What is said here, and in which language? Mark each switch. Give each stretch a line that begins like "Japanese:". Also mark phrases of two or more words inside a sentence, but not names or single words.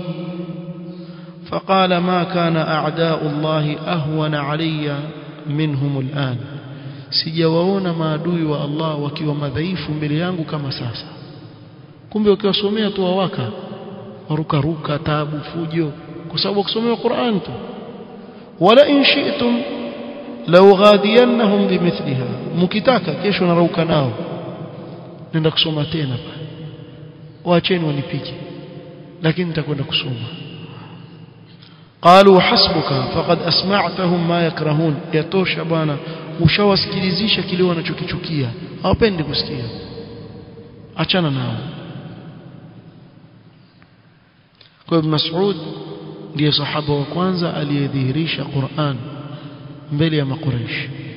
Arabic: فقال ما كان أعداء الله أهون علي منهم الآن,
Swahili: sijawaona maadui wa Allah wakiwa madhaifu mbele yangu kama sasa. Kumbe ukiwasomea tu wawaka waruka ruka taabu fujo kwa sababu kusomea Qur'an tu.
Arabic: ولا إن شئتم لو غاديتهم بمثلها,
Swahili: mkitaka kesho narauka nao nenda kusoma tena pale, waacheni wanipige lakini nitakwenda kusoma.
Arabic: قالوا حسبك فقد أسمعتهم ما يكرهون,
Swahili: yatosha bwana ushawasikilizisha kile wanachokichukia, hawapendi kusikia, achana nao. Kwa Ibn Mas'ud ndiye sahaba wa kwanza aliyedhihirisha Qur'an mbele ya maqureish.